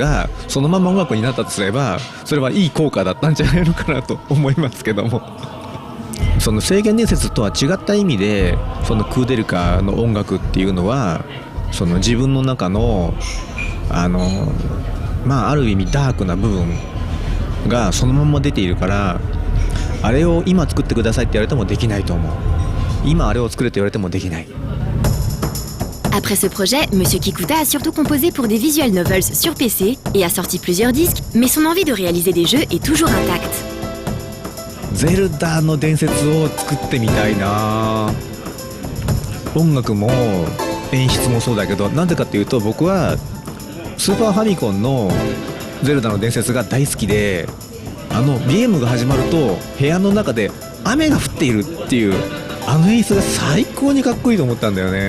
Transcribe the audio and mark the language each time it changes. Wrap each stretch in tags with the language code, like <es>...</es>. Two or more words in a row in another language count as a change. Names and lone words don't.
<ja>がそのまま音楽になったとすれば、それはいい効果だったんじゃないのかなと思いますけども、その聖剣伝説とは違った意味でそのクーデルカの音楽っていうのはその自分の中のある意味ダークな部分がそのまま出ているから、あれを今作ってくださいって言われてもできないと思う。今あれを作れって言われてもできない。</ja> <fr>Après ce projet, Monsieur Kikuta a surtout composé pour des</fr> <en>visual novels</en> <fr>sur PC et a sorti plusieurs disques, mais son envie de réaliser des jeux est toujours intacte.</fr> <ja>ゼルダの伝説を作ってみたいな。音楽も演出もそうだけど、なぜかっていうと僕はスーパーファミコンのゼルダの伝説が大好きで、ゲームが始まると部屋の中で雨が降っているっていう演出が最高にかっこいいと思ったんだよね。</ja>